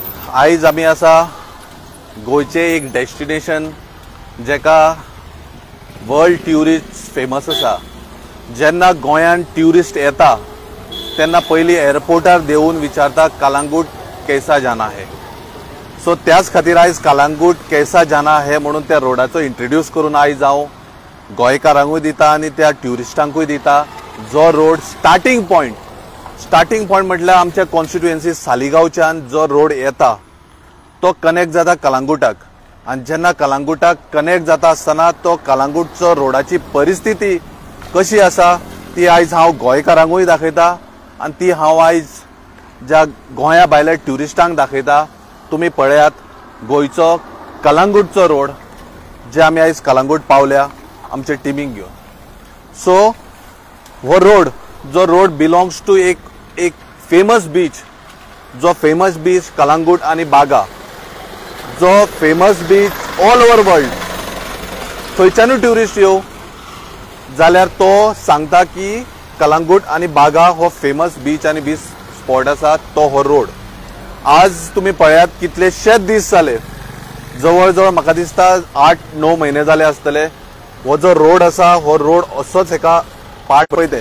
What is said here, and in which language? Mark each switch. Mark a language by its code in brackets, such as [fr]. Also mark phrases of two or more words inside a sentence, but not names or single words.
[kok] आयज आमी आसा गोयचे एक डेस्टिनेशन जेका [en] world tourist famous [kok] आसा। जेन्ना गोंयान ट्युरिस्ट येता तेन्ना पयली एअरपोर्टार देवून विचारता कलांगूट [hi] कैसा जाना है। [kok] सो त्याच खातीर आयज कलांगूट [hi] कैसा जाना है [kok] म्हणून त्या रोडाचो इंट्रोड्यूस करून आयज हांव गोंयकारांकूय दिता आनी त्या ट्युरिस्टांकूय दिता। जो [en] road starting point [kok] म्हटल्यार आमच्या कॉन्स्टिट्युएन्सी सालिगांवच्यान जो रोड येता तो कनेक्ट जाता कलांगूटाक आनी जेन्ना कलांगूटाक कनेक्ट जाता आसतना तो कलांगूटचो रोडाची परिस्थिती कशी आसा ती आयज हांव गोंयकारांकूय दाखयता आनी ती हांव आयज ज्या गोंया भायल्या ट्युरिस्टांक दाखयता। तुम्ही पळयात गोंयचो कलांगूटचो रोड जे आमी आयज कलांगूट पावल्या आमचे टिमीक घेवन। सो हो रोड जो [en] road belongs to [kok] एक [en] famous beach, [kok] जो [en] famous beach [kok] कलांगूट आनी बागा, जो [en] famous beach all over world. [kok] थंयच्यानूय ट्युरिस्ट येव जाल्यार तो सांगता की कलांगूट आनी बागा हो [en] famous beach [kok] आनी [en] beach spot [kok] आसा तो हो रोड। आज तुम्ही पळयात कितलेशेच दीस जाले, जवळ जवळ म्हाका दिसता 8-9 महिने जाले आसतले हो जो रोड आसा हो रोड असोच एका पार्ट पळयते।